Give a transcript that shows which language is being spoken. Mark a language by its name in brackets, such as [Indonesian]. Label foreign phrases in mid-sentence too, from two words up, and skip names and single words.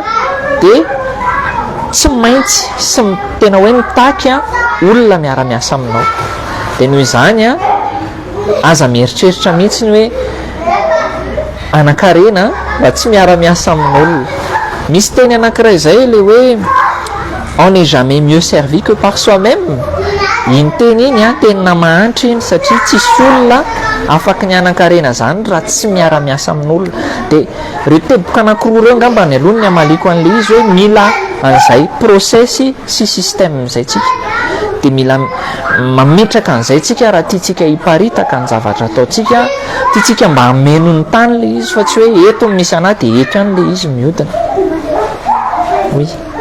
[Malagasy] dia tsy maintsy sy tena hoe mitaky olona miara-miasa aminao dia noho izany aza mieritreritra mihitsy ny hoe anan-karena mba tsy miara-miasa amin'olona misy teny anankiray zay le hoe [French] on n'est jamais mieux servi que par soi-même [Malagasy] iny teny iny tenina mahantry iny satria tsisy olona afaka ny anan-karena zany raha tsy miara-miasa amin'olona dia reo teboka anankiroa reo ngamba ny aloha ny amaliko an'le izy hoe mila an'izay processy sy système zay tsika dia mila mametraka an'izay tsika raha tiatsika hiparitaka ny zavatra ataotsika tiatsika mba hameno ny tany le izy fa tsy hoe eto misy anahy dia eto ihany le izy miodina oui